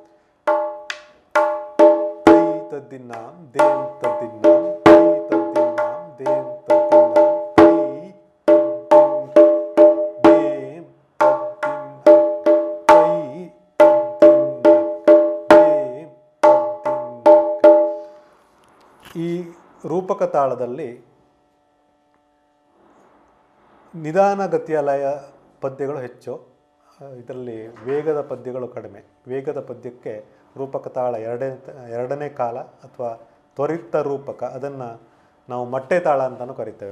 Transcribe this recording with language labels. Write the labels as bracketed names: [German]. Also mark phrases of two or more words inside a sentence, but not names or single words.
[Kannada] ತೈ ತದ್ದಿನ್ನಾಂ ದೇಂ ತದ್ದಿನ್ನಾಂ ತೈ ತದ್ದಿನ್ನಾಂ ದೇಂ ತದ್ದಿನ್ನಾಂ ತೈ ತದ್ದಿನ್ನಕ್ಕ ದೇಂ ತದ್ದಿನ್ನಕ್ಕ ತೈ ತದ್ದಿನ್ನಕ್ಕ ದೇಂ ತದ್ದಿನ್ನಕ್ಕ. ಈ ರೂಪಕ ತಾಳದಲ್ಲಿ ನಿಧಾನಗತಿಯ ಲಯ ಪದ್ಯಗಳು ಹೆಚ್ಚು, ಇದರಲ್ಲಿ ವೇಗದ ಪದ್ಯಗಳು ಕಡಿಮೆ. ವೇಗದ ಪದ್ಯಕ್ಕೆ ರೂಪಕ ತಾಳ ಎರಡನೇ ಕಾಲ ಅಥವಾ ತ್ವರಿತ ರೂಪಕ, ಅದನ್ನು ನಾವು ಮಟ್ಟೆ ತಾಳ ಅಂತಲೂ ಕರಿತೇವೆ.